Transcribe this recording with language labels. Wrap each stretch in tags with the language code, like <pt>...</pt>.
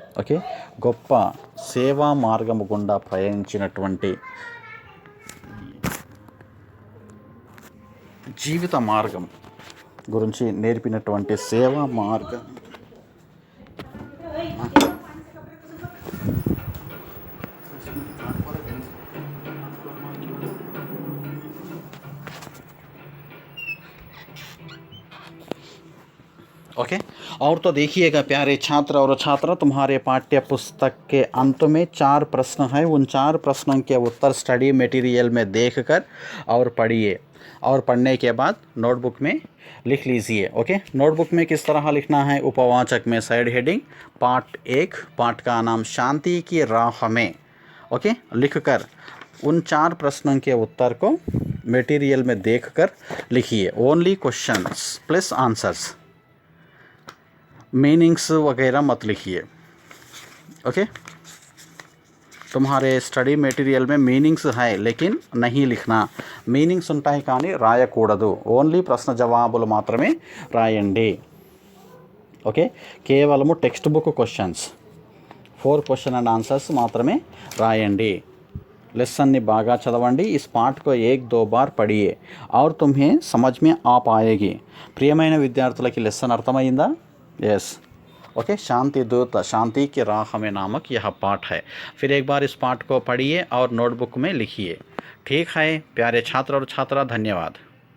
<te>Okay, గొప్ప సేవా మార్గము గుండా ప్రయాణించినటువంటి జీవిత మార్గం గురించి నేర్పినటువంటి సేవా మార్గం ओके।</te> <hi>और तो देखिएगा प्यारे छात्र और छात्रा, तुम्हारे पाठ्य पुस्तक के अंत में 4 प्रश्न हैं। उन 4 प्रश्नों के उत्तर स्टडी मटेरियल में देखकर और पढ़िए। और पढ़ने के बाद नोटबुक में लिख लीजिए। ओके, नोटबुक में किस तरह लिखना है? उपवाचक में साइड हेडिंग पार्ट 1, पार्ट का नाम शांति की राह में। ओके, लिखकर उन 4 प्रश्नों के उत्तर को मटेरियल में देखकर लिखिए।</hi> <en>only questions plus answers,</en> <hi>meanings वगैरह मत लिखिए। ओके, तुम्हारे स्टडी మెటీరియల్ में मीनिंग्स है लेकिन नहीं लिखना।</hi> <te>मीनिंग्स ఉంటాయి కానీ రాయకూడదు, ఓన్లీ ప్రశ్న జవాబులు మాత్రమే రాయండి। ఓకే, కేవలము text book questions 4</te> <en>question and answers</en> <te>మాత్రమే రాయండి। लेसन ने बागा चदवंडी,</te> <hi>इस पाठ को 1-2 बार पढ़िए और तुम्हें समझ में आ पाएगी।</hi> <te>प्रियమైన విద్యార్థులకి లెసన్ అర్థమైందా?</te> <en>Yes.</en> <hi>ओके, शांति दूत शांति की राह में नामक यह पाठ है। फिर एक बार इस पाठ को पढ़िए और नोटबुक में लिखिए। ठीक है प्यारे छात्र और छात्रा, धन्यवाद।</hi>